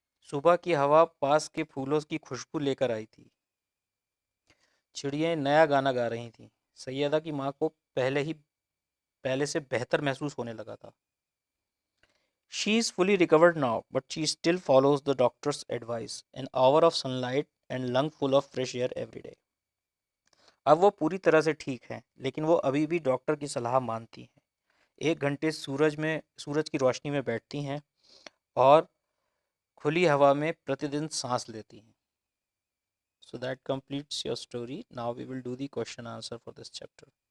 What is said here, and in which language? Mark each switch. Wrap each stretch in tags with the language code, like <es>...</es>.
<hi>सुबह की हवा पास के फूलों की खुशबू लेकर आई थी। चिड़ियाँ नया गाना गा रही थीं। सैयदा की माँ को पहले से बेहतर महसूस होने लगा था।</hi> <en>She is fully recovered now, but she still follows the doctor's advice, an hour of sunlight and lung full of fresh air every day.</en> <hi>अब वो पूरी तरह से ठीक है, लेकिन वो अभी भी डॉक्टर की सलाह मानती हैं। 1 घंटे सूरज की रोशनी में बैठती हैं और खुली हवा में प्रतिदिन सांस लेती हैं।</hi> <en>So that completes your story. Now we will do the question answer for this chapter.</en>